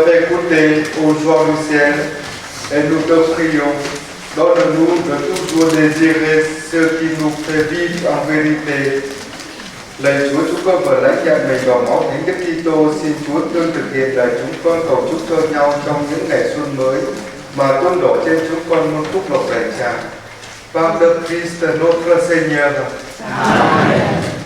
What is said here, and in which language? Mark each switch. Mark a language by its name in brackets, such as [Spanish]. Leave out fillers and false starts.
[French] monter aux joies du ciel et nous te prions. Donne-nous de toujours désirer ce qui nous fait vivre en vérité. [Vietnamese] Lạy Chúa, chúng con vừa lãnh nhận mình vào máu Thánh Đức Kitô, xin Chúa tương thực hiện lời chúng con cầu chúc cho nhau trong những ngày xuân mới mà tuôn đổ trên chúng con muôn phúc lộc đầy tràn. [French] Par le Christ notre Seigneur. Amen.